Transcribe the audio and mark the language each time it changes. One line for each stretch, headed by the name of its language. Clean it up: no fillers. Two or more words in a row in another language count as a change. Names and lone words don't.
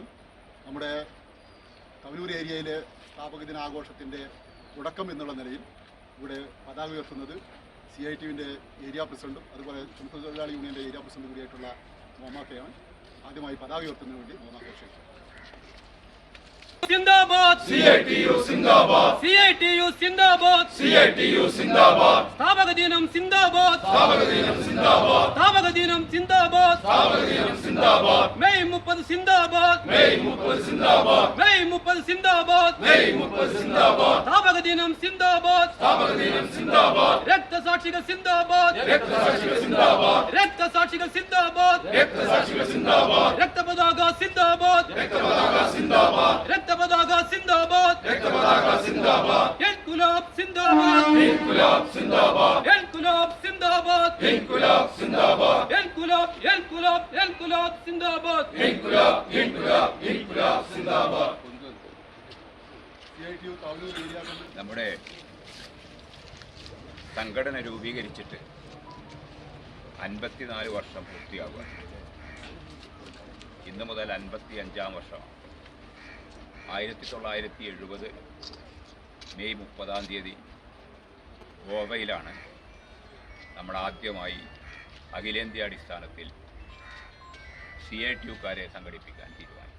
Malayalam: നമ്മുടെ തവനൂർ ഏരിയയിലെ സ്ഥാപക ദിനാഘോഷത്തിൻ്റെ തുടക്കം എന്നുള്ള നിലയിൽ ഇവിടെ പതാക ഉയർത്തുന്നത് CITUവിൻ്റെ ഏരിയ പ്രസിഡന്റും അതുപോലെ തൊഴിലാളി യൂണിയൻ്റെ ഏരിയ പ്രസിഡന്റ് കൂടിയായിട്ടുള്ള മോമാക്കയാണ്. ആദ്യമായി പതാക ഉയർത്തുന്നതിന് വേണ്ടി മോമാക്ക ക്ഷണിച്ചു. जिंदाबाद CITU जिंदाबाद CITU जिंदाबाद CITU जिंदाबाद സ്ഥാപക ദിനം जिंदाबाद സ്ഥാപക ദിനം जिंदाबाद സ്ഥാപക ദിനം जिंदाबाद സ്ഥാപക ദിനം जिंदाबाद മെയ് 30 जिंदाबाद മെയ് 30 जिंदाबाद മെയ് 30 जिंदाबाद മെയ് 30
Hindi: जिंदाबाद
Malayalam: സ്ഥാപക ദിനം
Hindi: जिंदाबाद
Malayalam: സ്ഥാപക ദിനം
Hindi: जिंदाबाद രക്തസാക്ഷികൾ जिंदाबाद രക്തസാക്ഷികൾ जिंदाबाद രക്തസാക്ഷികൾ जिंदाबाद രക്തസാക്ഷികൾ जिंदाबाद രക്തപതാക जिंदाबाद രക്തപതാക जिंदाबाद रक्तपताका जिंदाबाद रक्तपताका जिंदाबाद इनकलाब जिंदाबाद इनकलाब जिंदाबाद इनकलाब जिंदाबाद इनकलाब जिंदाबाद इनकलाब इनकलाब इनकलाब जिंदाबाद इनकलाब इनकलाब इनकलाब जिंदाबाद.
Malayalam: നമ്മുടെ സംഘടന രൂപീകരിച്ചിട്ട് 54 വർഷം പൂർത്തിയാകുക. ഇന്ന് മുതൽ 55-ാം വർഷം. 1970 മെയ് 30-ാം തീയതി ഗോവയിലാണ് നമ്മൾ ആദ്യമായി അഖിലേന്ത്യാ അടിസ്ഥാനത്തിൽ CITUക്കാരെ സംഘടിപ്പിക്കാൻ തീരുമാനിച്ചു.